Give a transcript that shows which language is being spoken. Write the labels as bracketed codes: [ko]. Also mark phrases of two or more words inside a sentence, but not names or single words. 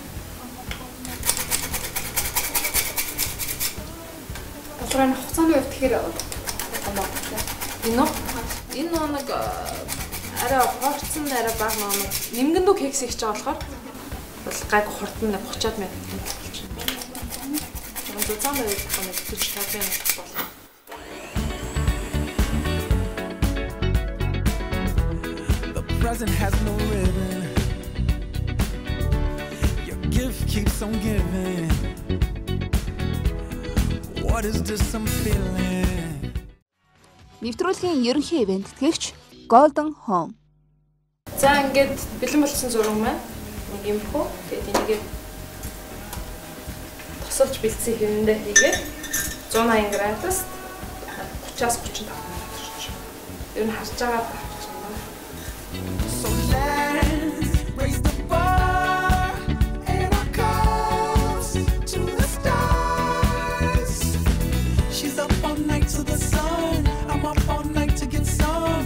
[mn] Болохоор хугацааны хувьд тэгэхээр энэ нэг арай порцсон арай бага нэг нэмгэндүү кекс хийж байгаа болохоор бол гайг хурдан 30-аад минут болчихно. Тэгээд зузаан байвал хамаг 45 минут болно. [en] Present has no ribbon. Your gift keeps on giving. What is this I'm feeling? [mn] Нэвтрүүлгийн ерөнхий ивент итгэгч Golden Home. За ингээд бэлэн болсон зураг маань нэг юм хөө. Тэгээд энийгээ тосолж бэлдсэн хэвэндээ хийгээд 180 градус 30-аас 35 минут орчих. Ер нь харж байгаа. [en] So let's raise the bar and our cups to the stars. She's up all night to the sun. I'm up all night to get some.